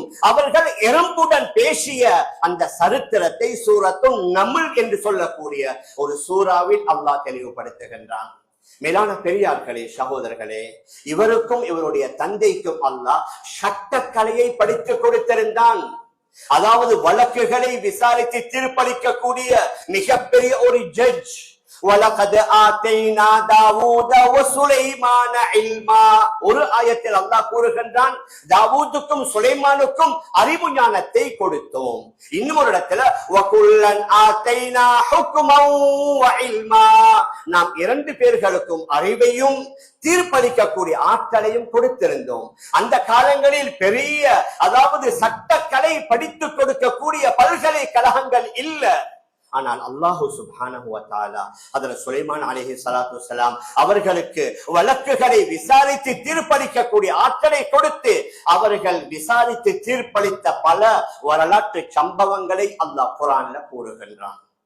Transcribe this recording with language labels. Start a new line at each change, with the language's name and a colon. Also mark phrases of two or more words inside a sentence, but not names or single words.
Tamil: அவர்கள் எறும்புடன் பேசிய அந்த சரித்திரத்தை சூரத்து நம்ல் என்று சொல்லக்கூடிய ஒரு சூறாவில் அல்லாஹ் தெளிவுபடுத்துகின்றான். மேலான பெரியார்களே, சகோதரர்களே, இவருக்கும் இவருடைய தந்தைக்கும் அல்லாஹ் சட்டக்கலையை படித்து கொடுத்திருந்தான். அதாவது வழக்குகளை விசாரித்து தீர்ப்பளிக்கக்கூடிய மிகப்பெரிய ஒரு ஜட்ஜ்.
Arabic: وَلَقَدْ آتَيْنَا دَاوُودَ وَسُلَيْمَانَ عِلْمًا.
Tamil: ஒரு ஆயத்தில் அல்லாஹ் கூறுகின்றான், தாவூதுக்கும் சுலைமானுக்கும் அறிவு ஞானத்தை கொடுத்தோம். இன்னும் ஒரு இடத்துல
Arabic: وَكُلًّا آتَيْنَا حُكْمًا وَعِلْمًا.
Tamil: நாம் இரண்டு பேர்களுக்கும் அறிவையும் தீர்ப்பளிக்கக்கூடிய ஆற்றலையும் கொடுத்திருந்தோம். அந்த காலங்களில் பெரிய, அதாவது சட்டக்கலை படித்து கொடுக்கக்கூடிய பல்கலைக்கழகங்கள் இல்ல. ஆனால்
Arabic: الله سبحانه وتعالى
Tamil: ஹஜ்ரத் சுலைமான்
Arabic: عليه الصلاة والسلام
Tamil: அவர்களுக்கு வழக்குகளை விசாரித்து தீர்ப்பளிக்கக்கூடிய ஆற்றலை கொடுத்து அவர்கள் விசாரித்து தீர்ப்பளித்த பல வரலாற்று சம்பவங்களை அல்லாஹ் குர்ஆன்ல கூறுகின்றான்.